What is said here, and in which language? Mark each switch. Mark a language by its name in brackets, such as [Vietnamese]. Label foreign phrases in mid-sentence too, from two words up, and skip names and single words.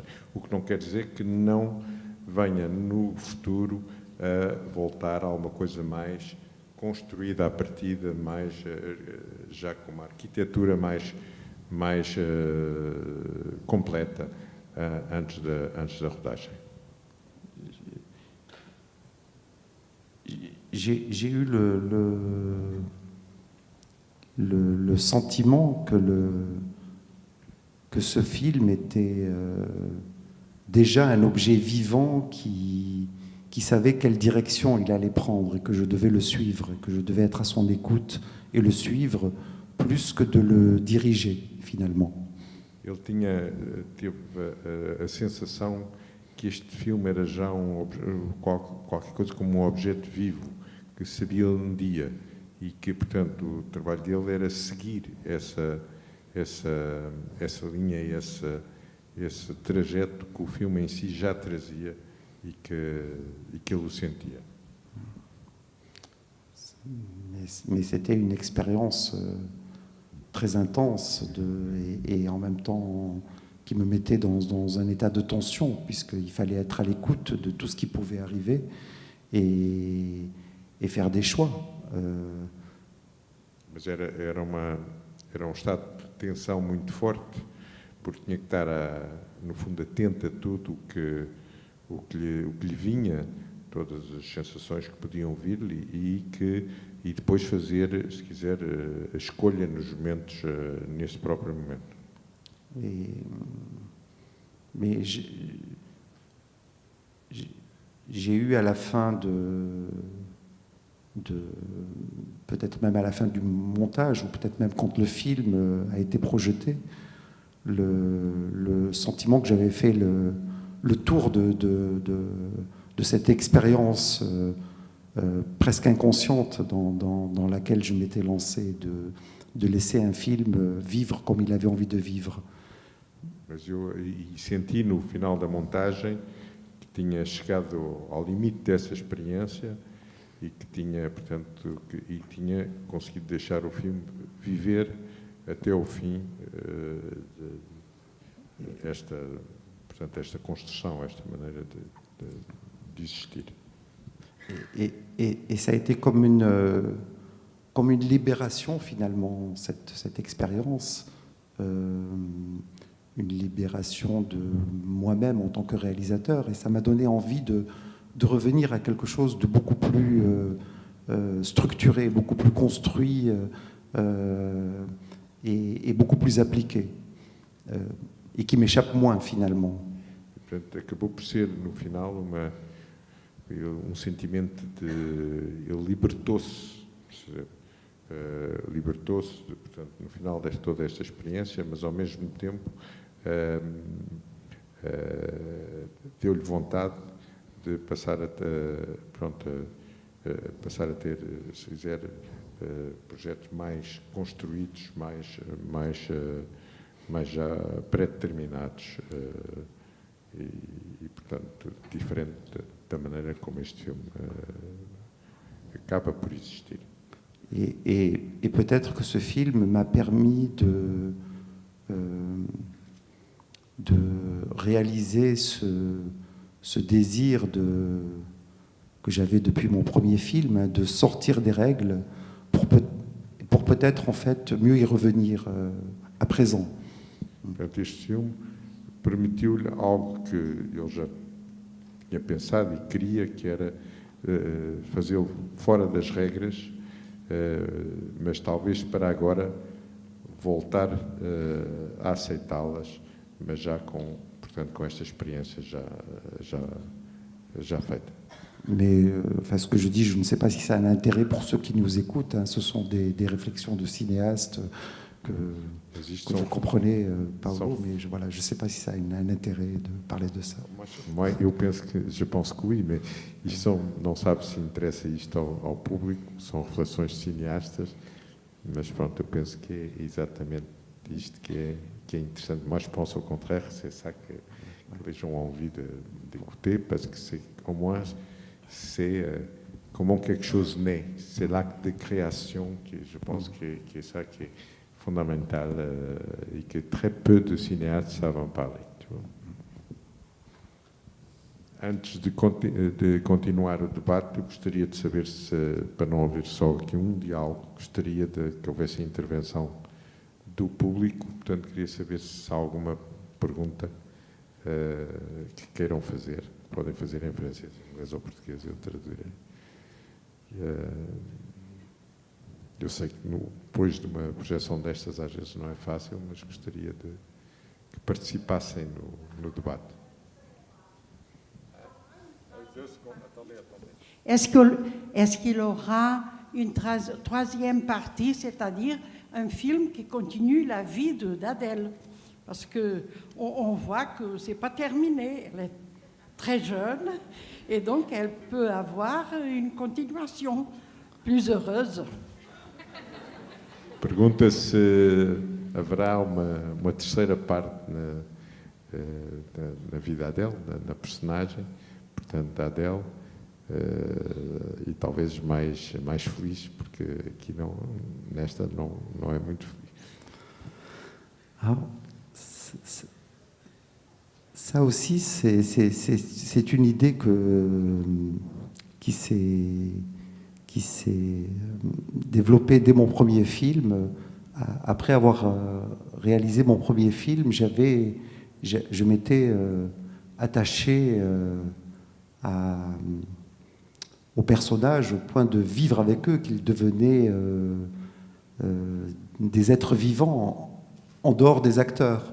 [Portuguese] O que não quer dizer que não venha no futuro a voltar a uma coisa mais construída à partida, mais já com uma arquitetura mais completa antes da rodagem. [French] J'ai eu le sentiment que ce film était déjà un objet vivant qui savait quelle direction il allait prendre, et que je devais le suivre, que je devais être à son écoute et le suivre plus que de le diriger, finalement. [Portuguese] Ele teve a sensação que este filme era já qualquer coisa como um objeto vivo, que sabia um dia, e que, portanto, o trabalho dele era seguir essa linha, esse trajeto que o filme em si já trazia, e que ele o sentia. [French] Mais c'était une expérience très intense et en même temps qui me mettait dans un état de tension, puisqu'il fallait être à l'écoute de tout ce qui pouvait arriver et faire des choix. [Portuguese] Mas era um estado de tensão muito forte, porque tinha que estar, no fundo, atento a tudo o que lhe vinha, todas as sensações que podiam vir-lhe, e depois fazer, se quiser, a escolha nos momentos, nesse próprio momento. [French] Mais j'ai eu à la fin peut-être même à la fin du montage, ou peut-être même quand le film a été projeté, le sentiment que j'avais fait le tour de cette expérience presque inconsciente dans laquelle je m'étais lancé, de laisser un film vivre comme il avait envie de vivre. [Portuguese] Mas eu senti no final da montagem que tinha chegado ao limite dessa experiência, e que tinha, portanto, tinha conseguido deixar o filme viver até o fim, esta construção, esta maneira de existir. [French] Et ça a été comme une libération, finalement, cette expérience, une libération de moi-même en tant que réalisateur, et ça m'a donné envie de revenir à quelque chose de beaucoup plus structuré, beaucoup plus construit et beaucoup plus appliqué, et qui m'échappe moins, finalement. [Portuguese] Portanto, acabou por ser, no final, um sentimento de... Ele libertou-se, portanto, no final de toda esta experiência, mas ao mesmo tempo deu-lhe vontade de passar passar a ter, se quiser, projetos mais construídos, mais já pré-determinados e, portanto, diferente da maneira como este filme acaba por existir. [French] Et peut-être que ce film m'a permis de réaliser ce désir que j'avais depuis mon premier film, de sortir des règles pour peut-être en fait mieux y revenir à présent. [Portuguese] Portanto, este filme permitiu-lhe algo que ele já tinha pensado e queria, que era fazê-lo fora das regras, mas talvez para agora voltar a aceitá-las, mas já portanto, com esta expériência já feita. [French] Mais enfin, ce que je dis, je ne sais pas si ça a un intérêt pour ceux qui nous écoutent. Hein, ce sont des réflexions de cinéastes que vous comprenez, Paulo, mais je ne sais pas si ça a un intérêt de parler de ça. Moi, je pense que oui, [Portuguese] mas isto não sabe se interessa isto ao público, são reflexões de cineastas, mas pronto, eu penso que é exatamente isto que é interessante. [French] Moi, je pense au contraire, c'est ça que les gens ont envie d'écouter, parce que c'est au moins c'est comment quelque chose naît. C'est l'acte de création que je pense que est ça qui est fondamental et que très peu de cinéastes savent en parler. Tu vois. [Portuguese] Antes de continuar o debate, eu gostaria de saber se, para não haver só aqui um diálogo, gostaria que houvesse a intervenção do público. Portanto, queria saber se há alguma pergunta que queiram fazer. Podem fazer em francês, inglês ou português, eu traduzirei. Eu sei que depois de uma projeção destas às vezes não é fácil, mas gostaria que participassem no debate. [French] Est-ce qu'il aura une troisième partie, c'est-à-dire un film qui continue la vie d'Adèle? Parce qu'on voit que ce n'est pas terminé. Elle est très jeune et donc elle peut avoir une continuation plus heureuse. [Portuguese] Pergunta se haverá uma terceira parte na vida dela, na personagem, portanto, da Adele, e talvez mais feliz, porque aqui nesta não é muito feliz. [French] Alors, ça aussi, c'est une idée qui s'est développée dès mon premier film. Après avoir réalisé mon premier film, je m'étais attaché aux personnages au point de vivre avec eux, qu'ils devenaient des êtres vivants en dehors des acteurs.